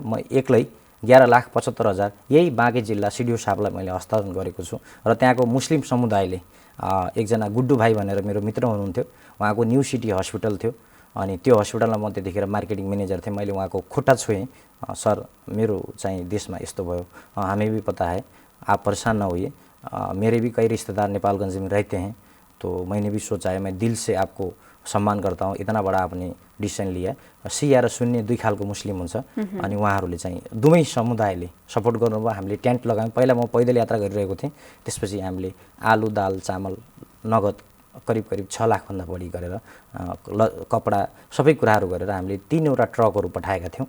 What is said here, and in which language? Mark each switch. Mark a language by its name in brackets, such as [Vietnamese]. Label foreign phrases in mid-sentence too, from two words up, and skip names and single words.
[Nepali] म एक्लै 11,75,000 यही बाँके जिल्ला सिडिओ साहबलाई मैले हस्तान्तरण गरेको छु। र त्यहाँको मुस्लिम समुदायले एकजना गुड्डु भाइ भनेर मेरो मित्र हुनुहुन्थ्यो, उहाँको न्यू सिटी हस्पिटल थियो, अनि त्यो हस्पिटलमा म त्यतिखेर [English] marketing manager [Nepali] थिएँ। मैले उहाँको खुट्टा छोएँ, सर मेरो चाहिँ देशमा यस्तो भयो, [Hindi] हमें भी पता है, आप परेशान न होइए, मेरे भी कई रिश्तेदार नेपालगंज में रहते हैं, तो मैंने भी सोचा है, मैं दिल से आपको सम्मान करता हूँ, इतना बड़ा आपने डिसिसन लिया। [Nepali] सिया र सुन्ने दुई खालको मुस्लिम हुन्छ, अनि उहाँहरूले चाहिँ दुवै समुदायले सपोर्ट गर्नुभयो। हामीले टेन्ट लगायौँ। पहिला म पैदल यात्रा गरिरहेको थिएँ, त्यसपछि हामीले आलु, दाल, चामल, नगद करिब 6 लाखभन्दा बढी गरेर कपडा सबै कुराहरू गरेर हामीले 3वटा ट्रकहरू पठाएका थियौँ।